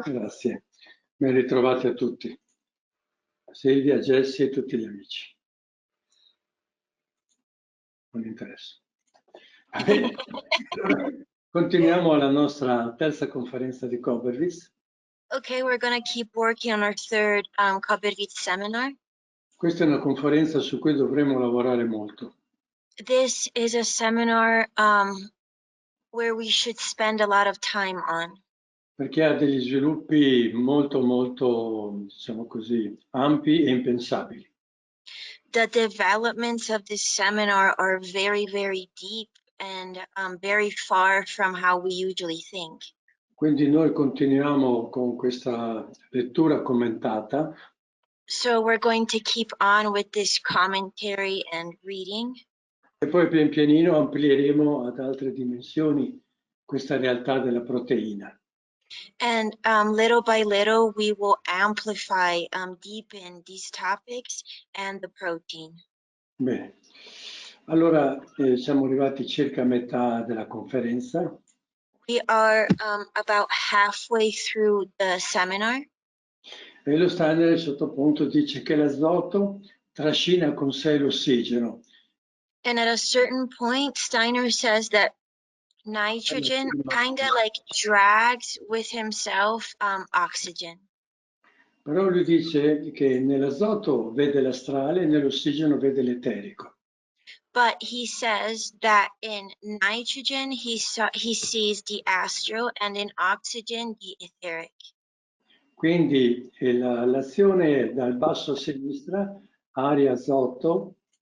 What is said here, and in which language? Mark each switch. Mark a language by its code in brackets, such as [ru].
[it] Grazie, ben ritrovati a tutti. Silvia, Jessie e tutti gli amici. Non interessa. Bene. Continuiamo la nostra terza conferenza di Koberwitz. [en] Okay, we're going to keep working on our third Koberwitz seminar. [it] Questa è una conferenza su cui dovremo lavorare molto. [en] This is a seminar where we should spend a lot of time on. [it] Perché ha degli sviluppi molto, diciamo così, ampi e impensabili. [en] The developments of this seminar are very, very deep and very far from how we usually think. [it] Quindi noi continuiamo con questa lettura commentata. [en] So we're going to keep on with this commentary and reading. [it] E poi pian pianino amplieremo ad altre dimensioni questa realtà della proteina. [en] And little by little, we will amplify, deepen these topics and the protein. [it] Bene, allora siamo arrivati circa a metà della conferenza. [en] We are about halfway through the seminar. [it] E lo Steiner, a questo punto, dice che l'azoto trascina con sé l'ossigeno. [en] And at a certain point, Steiner says that nitrogen kind of like drags with himself oxygen. [it] Però lui dice che nell'azoto vede l'astrale e nell'ossigeno vede l'eterico. [en] But he says that in nitrogen, he sees the astral, and in oxygen, the etheric. [it] Quindi l'azione dal basso a sinistra, aria, azoto.